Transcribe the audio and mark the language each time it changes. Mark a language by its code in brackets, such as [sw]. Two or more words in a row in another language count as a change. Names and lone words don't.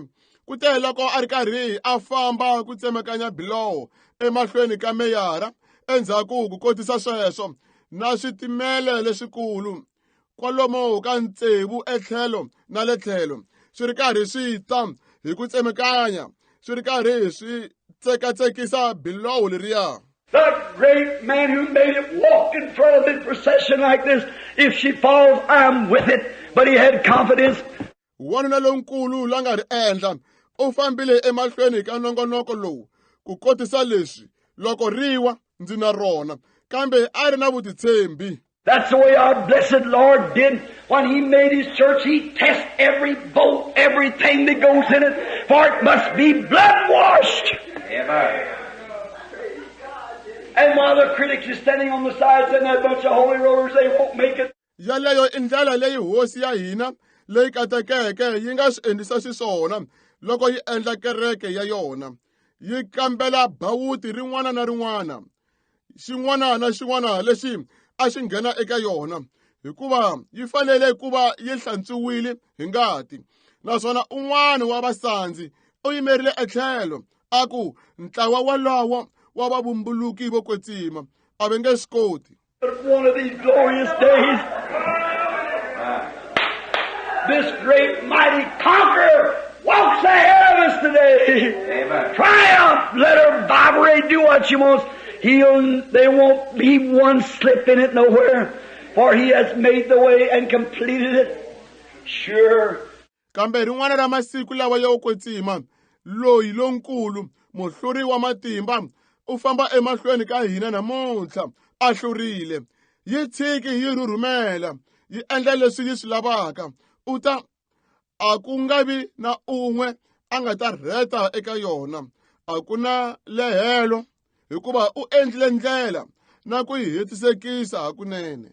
[ts] Ku te loko a ri karhi a famba ku tsemakanya biloho emahlweni ka meyara endzhaku ku kotisa sweswo na switimele leswikulu kwalomo ka ntsevu etlhelo na le tlhelo swi ri karhi swi ta hi ku tsemakanya swi ri karhi swi tsekatsekisa biloho leriya. [en] The great man who made it walked in front of the procession like this. If she falls, I'm with it. But he had confidence. [ts] Wanuna lonkulu la nga ri endla u fambile emahlweni ka nongonoko lowu ku kotisa leswi loko riwa ndzi na rona kambe a ri na vutitshembi. [en] That's the way our blessed Lord did when He made His church. He tests every boat, everything that goes in it, for it must be blood-washed. Amen. And while the critics are standing on the sides and that bunch of holy rollers, they won't make it. [ts] Yaleyo indlela leyi hosi ya hina leyi katekeke yi nga swi endlisa xiswona loko yi endla kereke ya yona yi kambela bawuti rin'wana na rin'wana xin'wana na xin'wana lexi a xi nghena eka yona hikuva yi fanele ku va yi hlantswiwile hi ngati naswona un'wana wa vasandzi u yimerile etlhelo a ku ntlawa walowo wa vavumbuluki vo kwetsima a va nge swi koti. [en] But one of these glorious days, this great mighty conqueror walks ahead of us today. Amen. Triumph! Let her vibrate, do what she wants. There won't be one slip in it nowhere, for He has made the way and completed it. Sure. [ts] Kambe rin'wana ra masiku lawa yo kwetsima loyi lonkulu Muhluri wa Matimba u famba emahlweni ka hina namuntlha a hlurile yi tshiki yi rhurhumela yi endla leswi yi swi lavaka u ta a ku nga vi na un'we a nga ta rheta eka yona a ku na lehelo hikuva u endlile ndlela na ku yi hetisekisa hakunene.